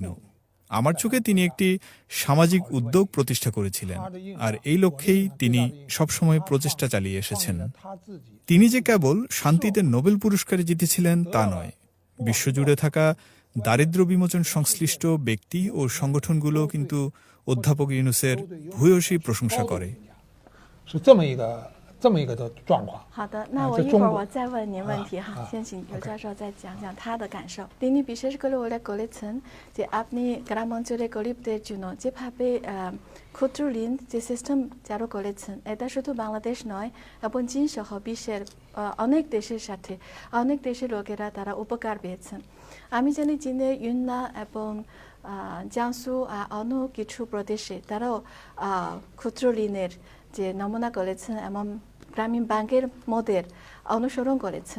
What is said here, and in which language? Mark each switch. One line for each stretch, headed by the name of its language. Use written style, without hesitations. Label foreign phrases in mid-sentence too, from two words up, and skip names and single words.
Bangla: আমার চোখে তিনি একটি সামাজিক উদ্যোগ প্রতিষ্ঠা করেছিলেন, আর এই লক্ষ্যেই তিনি সবসময় প্রচেষ্টা চালিয়ে এসেছেন। তিনি যে কেবল শান্তিতে নোবেল পুরস্কারে জিতেছিলেন তা নয়, বিশ্বজুড়ে থাকা দারিদ্র্য বিমোচন সংশ্লিষ্ট ব্যক্তি ও সংগঠনগুলো কিন্তু অধ্যাপক ইউনুসের ভূয়সী প্রশংসা করে।
Chinese: 是这么一个的状况。好的，那我一会儿我再问您问题哈，先请刘教授再讲讲他的感受。
Bangla: তিনি বিশেষ করে উল্লেখ করেছেন যে আপনি গ্রাম অঞ্চলের গরিবদের জন্য যেভাবে ক্ষুদ্র ঋণ যে সিস্টেম চালু করেছেন, এটা শুধু বাংলাদেশ নয় এবং চীন সহ বিশ্বের অনেক দেশের সাথে অনেক দেশের লোকেরা তারা উপকার পেয়েছেন। আমি জানি চীনের ইউননান এবং জিয়াংসু অন্য কিছু প্রদেশে তারাও ক্ষুদ্র ঋণের যে নমুনা করেছেন এবং গ্রামীণ ব্যাংকের মডেল অনুসরণ করেছেন।